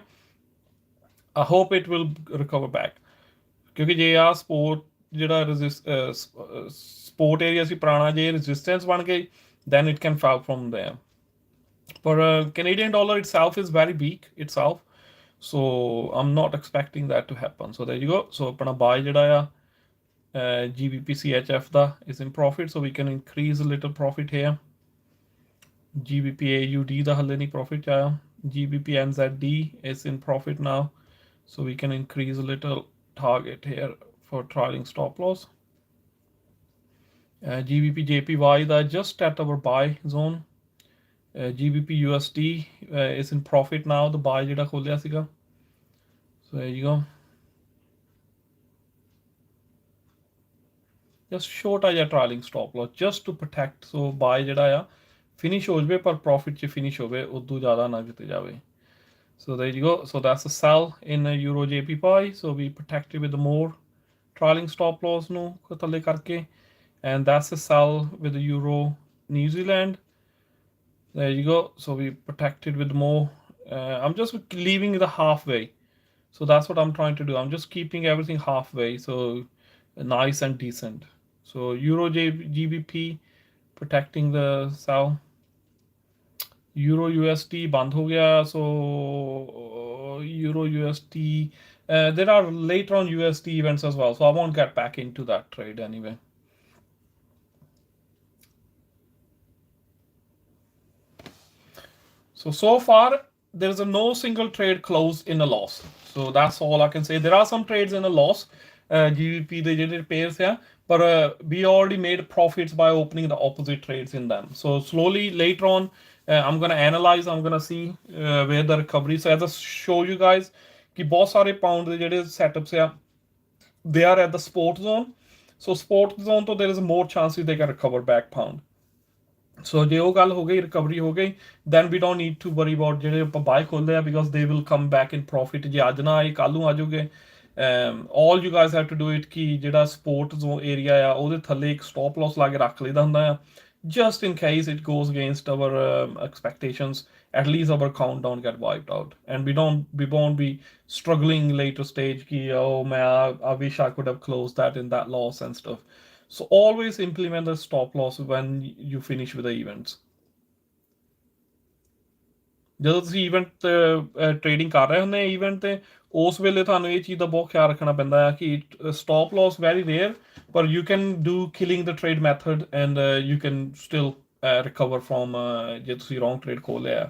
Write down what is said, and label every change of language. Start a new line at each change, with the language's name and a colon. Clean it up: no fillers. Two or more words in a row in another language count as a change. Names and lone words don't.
English: I hope it will recover back.
Punjabi: ਕਿਉਂਕਿ ਜੇ ਆ support ਜਿਹੜਾ
English: support area
Punjabi: ਸੀ ਪੁਰਾਣਾ ਜੇ resistance ਬਣ ਗਈ,
English: then it can fall from there. But Canadian dollar itself is very weak itself, so I'm not expecting that to happen. So there you go. So अपना buy
Punjabi: ਜਿਹੜਾ ਆ
English: GBP CHF ਦਾ is in profit, so we can increase a little profit here.
Punjabi: GBP AUD ਦਾ ਹਲੇ ਨਹੀਂ profit ਆਇਆ.
English: GBP NZD is in profit now, so we can increase a little target here for trailing stop loss. GBP JPY that just at our buy zone. GBP USD is in profit now.
Punjabi: The buy ਜਿਹੜਾ ਖੋਲਿਆ ਸੀਗਾ.
English: So there you go. Just short ਜਿਹਾ trailing stop loss just to protect.
Punjabi: So buy ਜਿਹੜਾ ਆ finish ਹੋ ਜਵੇ ਪਰ profit 'ਚ finish ਹੋਵੇ, ਉਦੋਂ ਜ਼ਿਆਦਾ ਨਾ ਕਿਤੇ ਜਾਵੇ.
English: So there you go. So that's a sell in Euro JPY. So we protected with more trailing stop loss
Punjabi: ਨੂੰ ਥੱਲੇ ਕਰਕੇ,
English: and that's a sell with the Euro New Zealand. There you go. So we protected with more. I'm just leaving the halfway. So that's what I'm trying to do. I'm just keeping everything halfway. So nice and decent. So Euro GBP protecting the sell.
Punjabi: Euro USD ਬੰਦ ਹੋ ਗਿਆ.
English: So Euro USD, there are later on USD events as well, so I won't get back into that trade anyway. So far there's no single trade closed in a loss, so that's all I can say. There are some trades in a loss, GBP they did pairs here, but we already made profits by opening the opposite trades in them. So slowly later on I'm going to analyze, I'm going to see where the recovery. So as I show you guys
Punjabi: ਕਿ ਬਹੁਤ ਸਾਰੇ pound ਦੇ ਜਿਹੜੇ setups ਆ,
English: they are at the support zone. So support zone ਤੋਂ there is more chances they can recover back pound.
Punjabi: So ਜੇ ਉਹ ਗੱਲ ਹੋ ਗਈ, recovery ਹੋ ਗਈ,
English: then we don't need to worry about
Punjabi: ਜਿਹੜੇ ਆਪਾਂ
English: buy
Punjabi: ਖੋਲਦੇ ਆ,
English: because they will come back in profit.
Punjabi: ਜੇ ਅੱਜ ਨਾ ਆਏ ਕੱਲ ਨੂੰ ਆ ਜਾਓਗੇ.
English: All you guys have to do it
Punjabi: ਕਿ ਜਿਹੜਾ
English: support zone area
Punjabi: ਆ ਉਹਦੇ ਥੱਲੇ ਇੱਕ
English: stop loss
Punjabi: ਲਾ ਕੇ ਰੱਖ ਲਈਦਾ ਹੁੰਦਾ ਆ,
English: just in case it goes against our expectations. At least our count don't get wiped out, and we won't be struggling later stage ki, oh man, I wish I could have closed that in that loss and stuff. So always implement the stop loss when you finish with the events.
Punjabi: ਜਦੋਂ ਤੁਸੀਂ
English: event trading
Punjabi: ਕਰ ਰਹੇ ਹੁੰਦੇ ਇਵੈਂਟ ਤੇ, ਉਸ ਵੇਲੇ ਤੁਹਾਨੂੰ ਇਹ ਚੀਜ਼ ਦਾ ਬਹੁਤ ਖਿਆਲ ਰੱਖਣਾ ਪੈਂਦਾ ਹੈ ਕਿ
English: stop loss very rare,
Punjabi: ਪਰ
English: you can do killing the trade method and you can still recover from
Punjabi: ਜੇ ਤੁਸੀਂ
English: wrong trade
Punjabi: ਖੋਲਿਆ.